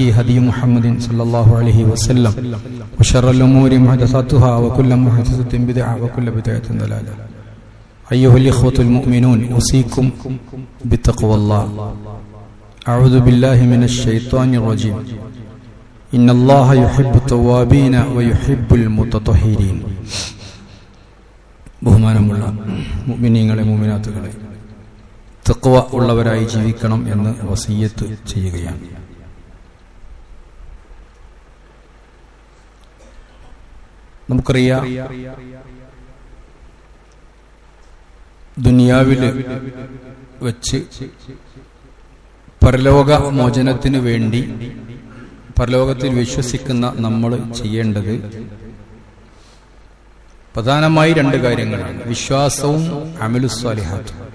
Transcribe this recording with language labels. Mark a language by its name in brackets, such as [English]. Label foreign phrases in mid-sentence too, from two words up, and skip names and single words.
[Arabic] هدي محمد صلى الله عليه وسلم وشر الأمور محدثاتها وكل محدثة بدعة وكل بدعة ضلالة أيها الإخوة المؤمنون أوصيكم بتقوى الله أعوذ بالله من الشيطان الرجيم إن الله يحب التوابين ويحب المتطهرين [Malayalam] ബഹുമാനമുള്ള മുഅ്മിനീങ്ങളെ മുഅ്മിനാത്തുകളെ തഖ്വ ഉള്ളവരായി ജീവിക്കണം എന്ന് വസിയ്യത്ത് ചെയ്യുകയാണ്. നമുക്കറിയാം, ദുനിയാവിൽ വെച്ച് പരലോക മോചനത്തിന് വേണ്ടി പരലോകത്തിൽ വിശ്വസിക്കുന്ന നമ്മൾ ചെയ്യേണ്ടത് പ്രധാനമായി രണ്ട് കാര്യങ്ങളാണ്: വിശ്വാസവും അമലുസ്സാലിഹാത്തും.